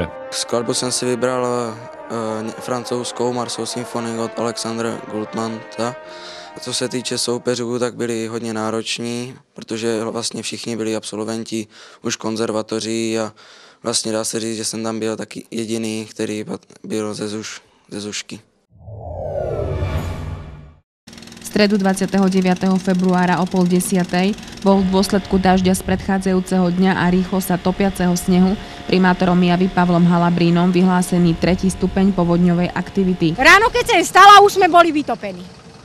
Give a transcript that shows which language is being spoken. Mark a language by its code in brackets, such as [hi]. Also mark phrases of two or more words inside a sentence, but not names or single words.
[cs] Skladbu jsem si vybral francouzskou Marsou symfonii od Alexandra Goldmanta. Co se týče soupeřů, tak byli hodně nároční, protože vlastně všichni byli absolventi už konzervatoří a vlastně dá se říct, že jsem tam byl taky jediný, který byl ze Zušky. [sk] V stredu 29. februára o 9:30 bol v dôsledku dažďa z predchádzajúceho dňa a rýchlo sa topiaceho snehu primátorom Javy Pavlom Halabrínom vyhlásený 3. stupeň povodňovej aktivity. Ráno, keď som stala, už sme boli vytopení.